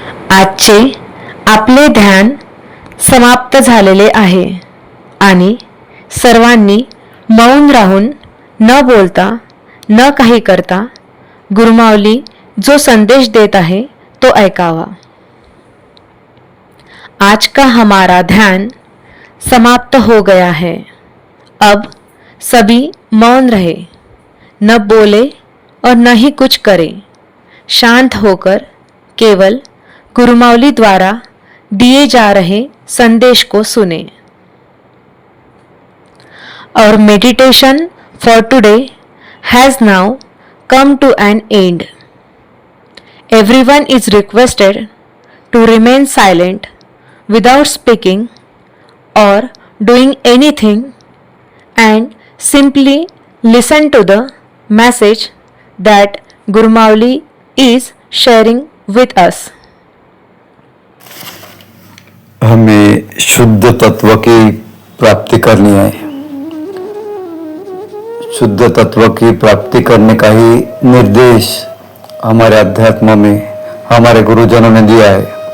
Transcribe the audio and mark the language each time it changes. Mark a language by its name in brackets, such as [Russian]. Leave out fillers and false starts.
[Marathi] आजचे आपले ध्यान समाप्त झालेले आहे आणि सर्वांनी मौन राहून, न बोलता, न काही करता गुरुमाऊली जो संदेश देत आहे तो ऐकावा. [Hindi] आज का हमारा ध्यान समाप्त हो गया है. अब सभी मौन रहे, न बोले और न ही कुछ करे. शांत होकर केवल गुरुमाऊली द्वारा दिए जा रहे संदेश को सुने. [English] Our meditation for today has now come to an end. Everyone is requested to remain silent without speaking or doing anything and simply listen to the message that Gurumauli is sharing with us. [Hindi] हमें शुद्ध तत्व की प्राप्ति करनी है. शुद्ध तत्व की प्राप्ति करने का ही निर्देश हमारे अध्यात्म में हमारे गुरुजनों ने दिया है.